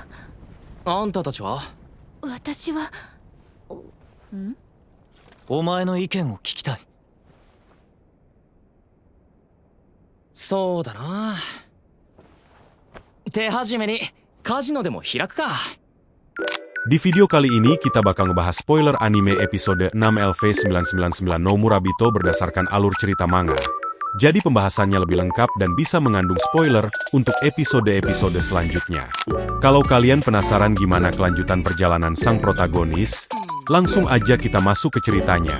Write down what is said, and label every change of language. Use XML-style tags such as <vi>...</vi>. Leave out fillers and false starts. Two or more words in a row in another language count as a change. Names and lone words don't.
<ja>あんたたちは？私は。お前の意見を聞きたい。そうだな。手始めにカジノでも開くか。</ja> <id>Di video kali ini kita bakal ngebahas spoiler anime episode 6 LV999 no Murabito berdasarkan alur cerita manga. Jadi pembahasannya lebih lengkap dan bisa mengandung spoiler untuk episode-episode selanjutnya. Kalau kalian penasaran gimana kelanjutan perjalanan sang protagonis, langsung aja kita masuk ke ceritanya.</id>